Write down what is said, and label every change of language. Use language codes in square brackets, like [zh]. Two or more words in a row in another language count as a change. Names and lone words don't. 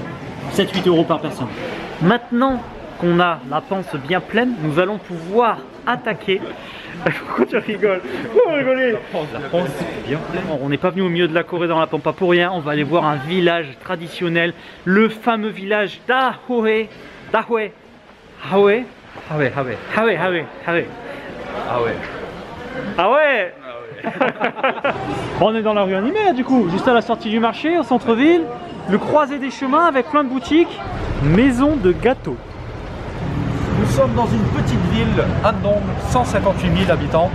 [fr] 7-8 € par personne. Maintenant qu'on a la panse bien pleine, nous allons pouvoir attaquer. Pourquoi tu rigoles? Pourquoi rigoler? La panse bien pleine. On n'est pas venu au milieu de la Corée dans la pampa pour rien. On va aller voir un village traditionnel, le fameux village d'Ahwe. Dahwe. Hawe. Hawe. Hawe, Hawe, Hawe. Ah ouais. Ah ouais. On est dans la rue animée là, du coup, juste à la sortie du marché, au centre-ville, le croisé des chemins avec plein de boutiques, maison de gâteaux. Nous sommes dans une petite ville, Andong, 158 000 habitants.